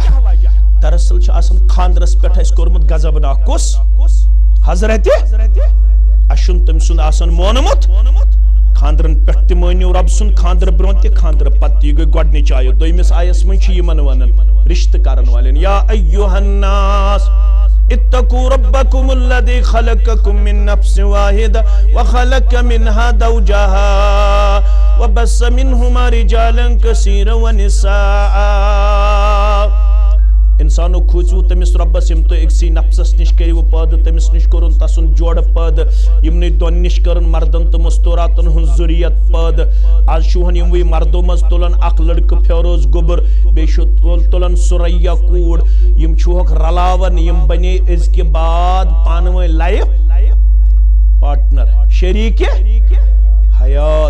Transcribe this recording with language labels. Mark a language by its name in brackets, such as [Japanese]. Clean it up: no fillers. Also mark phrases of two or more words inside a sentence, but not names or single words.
[Kashmiri] دراصل چھُ آسان خاندرس پٮ۪ٹھ اسہِ کوٚرمُت غضبناک کُس؟ حضرت اسہِ چھُنہٕ تٔمۍ سُنٛد آسان مونمُت، خاندرن پٮ۪ٹھ تہِ مٲنِو رب سُنٛد، خاندر برٛونٛہہ تہِ خاندر پتہٕ تہِ، یہِ گٔے گۄڈنِچ آیت۔ دوٚیمِس آیس منٛز چھِ یِمن ونان رشتہٕ کرن والٮ۪ن، [Arabic] یا ایُّہا الناس اتقوا ربكم الذي خلقكم من نفس واحدة وخلق منها زوجها وبث منهما رجالا كثيرا ونساء۔ [Kashmiri] انسانو کھوٗژِو تٔمِس رۄبس، یِم تُہۍ أکسٕے نفسس نِش کٔرِو پٲدٕ، تٔمِس نِش کوٚرُن تسُنٛد جوڑٕ پٲدٕ، یِمنٕے دۄن نِش کٔرٕن مردن تہٕ مستوراتن ہٕنٛز ذُریت پٲدٕ۔ آز چھُ ہن یِموٕے مردو منٛز تُلان اکھ لڑکہٕ فیروز گوٚبُر، بیٚیہِ چھُ تُلان سُریا کوٗر، یِم چھُہوکھ رلاوان، یِم بنے أزکہِ بعد پانہٕ ؤنۍ [English] life partner, [Kashmiri] شریٖکہِ حیات۔